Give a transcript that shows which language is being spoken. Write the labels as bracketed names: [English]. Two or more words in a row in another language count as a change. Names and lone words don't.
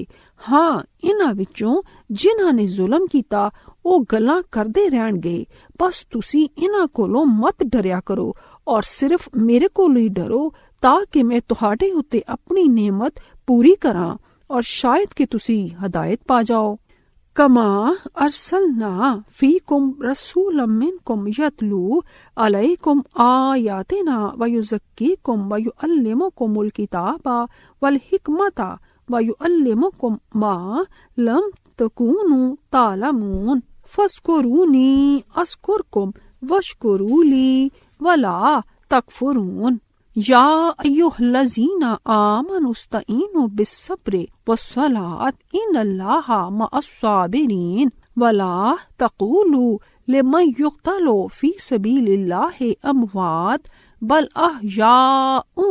[Punjabi] ਹਾਂ, ਇਹਨਾਂ ਵਿੱਚੋਂ ਜਿਨ੍ਹਾਂ ਨੇ ਜ਼ੁਲਮ ਕੀਤਾ ਉਹ ਗੱਲਾਂ ਕਰਦੇ ਰਹਿਣਗੇ, ਬਸ ਤੁਸੀਂ ਇਹਨਾਂ ਕੋਲੋਂ ਮਤ ਡਰਿਆ ਕਰੋ ਔਰ ਸਿਰਫ ਮੇਰੇ ਕੋਲੋਂ ਹੀ ਡਰੋ ਤਾਂ ਕਿ ਮੈਂ ਤੁਹਾਡੇ ਉੱਤੇ ਆਪਣੀ ਨੇਮਤ ਪੂਰੀ ਕਰਾਂ ਔਰ ਸ਼ਾਇਦ ਕਿ ਤੁਸੀਂ ਹਦਾਇਤ ਪਾ ਜਾਓ। [Arabic] كما أرسلنا فيكم رسولا منكم يتلو عليكم آياتنا ويزكيكم ويعلمكم الكتاب والحكمة وَيُعَلِّمُكُمْ مَا لَمْ تَكُونُوا تَعْلَمُونَ فَاذْكُرُونِي أَذْكُرْكُمْ وَاشْكُرُوا لِي وَلَا تَكْفُرُونَ يَا أَيُّهَا الَّذِينَ آمَنُوا اسْتَعِينُوا بِالصَّبْرِ وَالصَّلَاةِ إِنَّ اللَّهَ مَعَ الصَّابِرِينَ وَلَا تَقُولُوا لِمَنْ يُقْتَلُ فِي سَبِيلِ اللَّهِ أَمْوَاتٌ بَلْ أَحْيَاءٌ